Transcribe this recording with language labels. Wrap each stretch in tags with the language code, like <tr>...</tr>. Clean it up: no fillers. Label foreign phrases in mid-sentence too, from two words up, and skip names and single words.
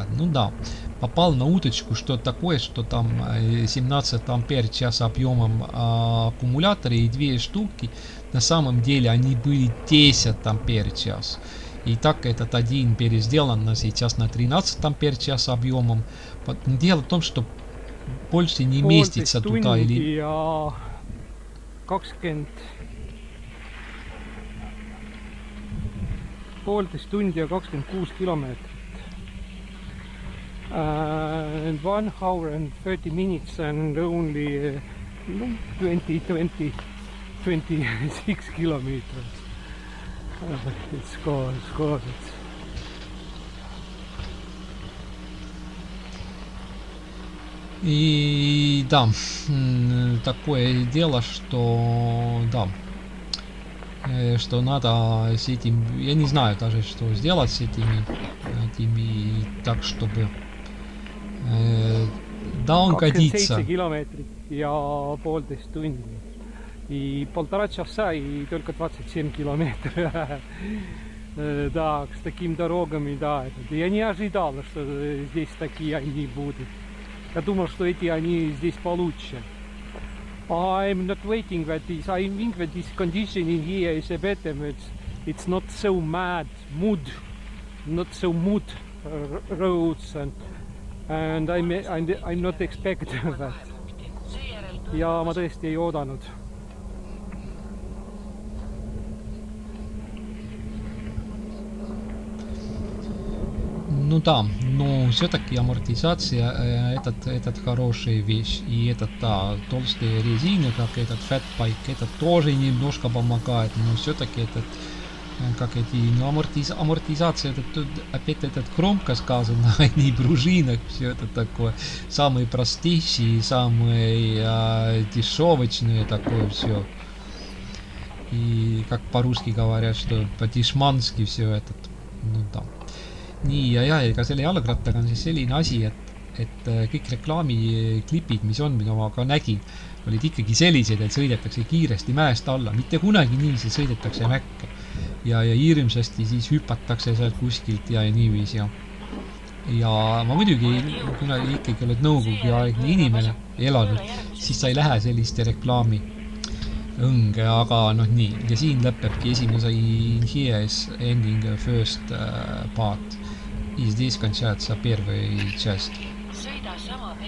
<ru>Ну да, попал на уточку, что такое, что там 17 ампер час объемом аккумулятора и 2 штуки. На самом деле они были 10 ампер час. И так этот один пересделан сейчас на 13 ампер час объемом. Дело в том, что больше не местится туда или...</ru> <et>Ja 20... Poolteist tundi ja 26 kilomeetrit.</et> <en>And 1 hour and 30 minutes and only 26 kilometers. It's good.</en> <ru>И да, такое дело, что да, что надо с этим, я не знаю даже, что сделать с этими так, чтобы да, он годится.</ru> <et>27 километров ja poolteist tundi.</et> <ru>И 1,5 часа и только 27 километров. Да, с такими дорогами, да. Я не ожидал, что здесь такие они будут. Я думал, что эти они здесь получше.</ru> <en>I'm not waiting that this. I think that this conditioning here is a better. It's not so mud, not so mud roads, and I'm not expecting that.</en> <et>Ja ma tõesti ei oodanud.</et> <ru>Ну да, но все-таки амортизация этот хорошая вещь. И этот, да, толстые резины, как этот E-fatbike, это тоже немножко помогает. Но все-таки этот как эти амортизация, опять этот громко сказано, они пружинах, все это такое, самые простейшие, самые дешевочные, такое все. И как по-русски говорят, что по-дешмански все этот, ну там.</ru> <et>Nii, ja ega selle jalgrattaga on siis selline asi, et kõik reklaamiklipid, mis on, mida ma ka nägin, olid ikkagi sellised, et sõidetakse kiiresti mäest alla, mitte kunagi niiviisi sõidetakse mäkke. Ja hirmsasti siis hüpatakse sealt kuskilt ja niiviisi. Ja ma muidugi, kuna ikkagi oled nõukogude aegne inimene elanud, siis sa ei lähe selliste reklaami õnge, aga noh nii. Ja siin lõpebki esimese</et> <en>here is ending first part.</en> <ru>И здесь кончается первый часть.</ru> <et>Sõida sama</et>